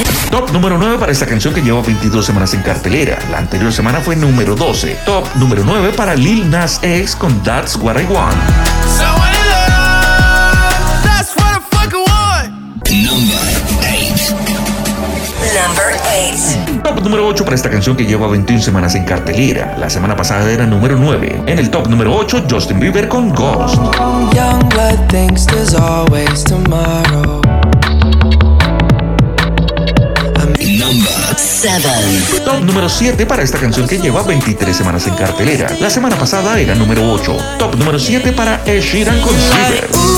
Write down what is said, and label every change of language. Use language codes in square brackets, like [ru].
[es] Top número 9 para esta canción que lleva 22 semanas en cartelera. La anterior semana fue número 12. Top número 9 para Lil Nas X con That's What I Want. [en] So I love, that's what I fucking want. Number 8. [es] Top número 8 para esta canción que lleva 21 semanas en cartelera. La semana pasada era número 9. En el top número 8, Justin Bieber con Ghost. [en] Young blood thinks there's always tomorrow. [es] Top número 7 para esta canción que lleva 23 semanas en cartelera. La semana pasada era número 8. Top número 7 para Ed Sheeran con Sugar.